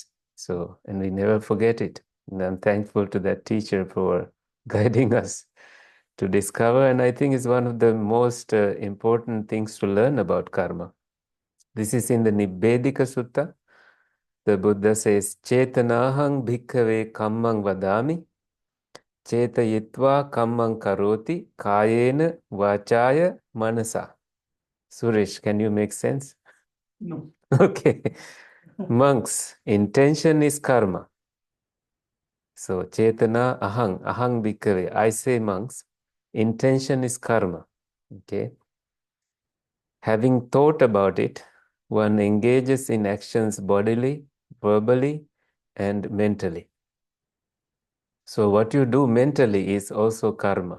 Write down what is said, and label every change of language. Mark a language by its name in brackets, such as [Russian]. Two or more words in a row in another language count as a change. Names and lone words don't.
[English] So, and we never forget it. And I'm thankful to that teacher for guiding us to discover. And I think it's one of the most important things to learn about karma. This is in the Nibbedika Sutta. The Buddha says, [Pali] Chetanahang bhikkhave kammang vadami, chetayitva kammang karoti, kayena vachaya manasa. [English] Suresh, can you make sense? No. Okay. Monks, intention is karma. So, [Pali] Chetana ahang bhikkhave. [English] I say monks, intention is karma. Okay. Having thought about it, one engages in actions bodily, verbally, and mentally. So what you do mentally is also karma.